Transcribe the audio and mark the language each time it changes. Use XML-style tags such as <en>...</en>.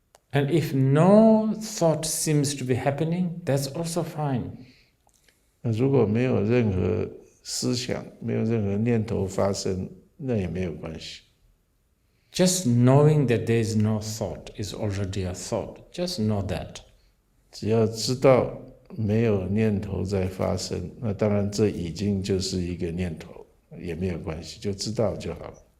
<en>And if no thought seems to be happening, that's also fine.</en> <zh>那如果没有任何思想，没有任何念头发生，那也没有关系。</zh> <en>Just knowing that there is no thought is already a thought. Just know that.</en> <zh>只要知道没有念头在发生，那当然这已经就是一个念头，也没有关系，就知道就好了。</zh>